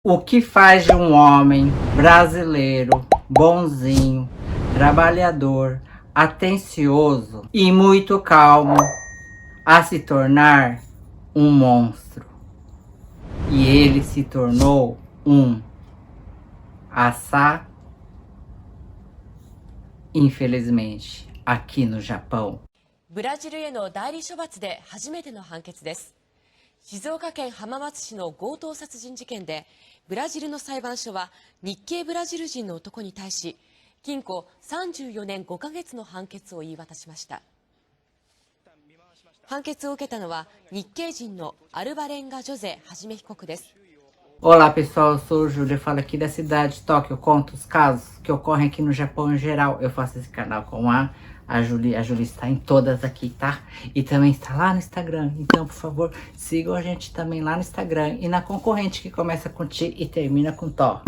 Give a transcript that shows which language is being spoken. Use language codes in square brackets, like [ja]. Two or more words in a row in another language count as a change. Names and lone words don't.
[pt] O que faz de um homem brasileiro, bonzinho, trabalhador, atencioso e muito calmo a se tornar um monstro? E ele se tornou um assá, infelizmente, aqui no Japão. [ja] ブラジルへの代理処罰で初めての判決です。静岡県浜松市の強盗殺人事件で、ブラジルの裁判所は日系ブラジル人の男に対し、禁錮34年5ヶ月の判決を言い渡しました。判決を受けたのは日系人のアルバレンガ・ジョゼ・はじめ被告です。 [pt] Olá pessoal, eu sou o Júlio, eu falo aqui da cidade de Tóquio, eu conto os casos que ocorrem aqui no Japão em geral. Eu faço esse canal com a Julie está em todas aqui, tá? E também está lá no Instagram, então por favor, sigam a gente também lá no Instagram e na concorrente que começa com Ti e termina com Tó.